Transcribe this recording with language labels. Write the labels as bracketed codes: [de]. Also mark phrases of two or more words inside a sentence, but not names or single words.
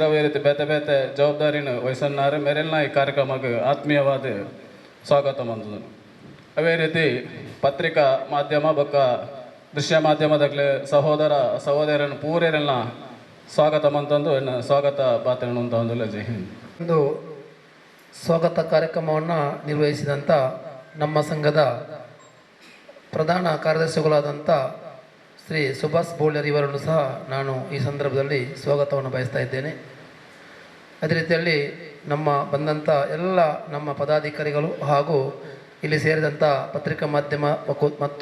[tcy] ಅವೇ ರೀತಿ ಬೇತೆ ಬೇತೆ ಜವಾಬ್ದಾರಿನ ವಹಿಸನ್ನಾರು ಮೆರೆಲ್ನ ಈ ಕಾರ್ಯಕ್ರಮಕ್ಕೆ ಆತ್ಮೀಯವಾದ ಸ್ವಾಗತ ಮಂತನು. ಅವೇ ರೀತಿ ಪತ್ರಿಕಾ ಮಾಧ್ಯಮ ಬೊಕ್ಕ ದೃಶ್ಯ ಮಾಧ್ಯಮದಾಗಲೇ ಸಹೋದರ ಸಹೋದರನ ಪೂರೆರನ್ನ ಸ್ವಾಗತ ಮಂತಂದು ಸ್ವಾಗತ ಪಾತ್ರನು ಅಂತ ಒಂದು ಜೈ ಹಿಂದ್. [kn] ಒಂದು ಸ್ವಾಗತ ಕಾರ್ಯಕ್ರಮವನ್ನು ನಿರ್ವಹಿಸಿದಂಥ ನಮ್ಮ ಸಂಘದ ಪ್ರಧಾನ ಕಾರ್ಯದರ್ಶಿಗಳಾದಂಥ ಶ್ರೀ ಸುಭಾಷ್ ಬೋಳ್ಯರ್ ಇವರನ್ನು ಸಹ ನಾನು ಈ ಸಂದರ್ಭದಲ್ಲಿ ಸ್ವಾಗತವನ್ನು ಬಯಸ್ತಾ ಇದ್ದೇನೆ. ಅದೇ ರೀತಿಯಲ್ಲಿ ನಮ್ಮ ಬಂದಂಥ ಎಲ್ಲ ನಮ್ಮ ಪದಾಧಿಕಾರಿಗಳು ಹಾಗೂ ಇಲ್ಲಿ ಸೇರಿದಂಥ ಪತ್ರಿಕಾ ಮಾಧ್ಯಮ ಮತ್ತು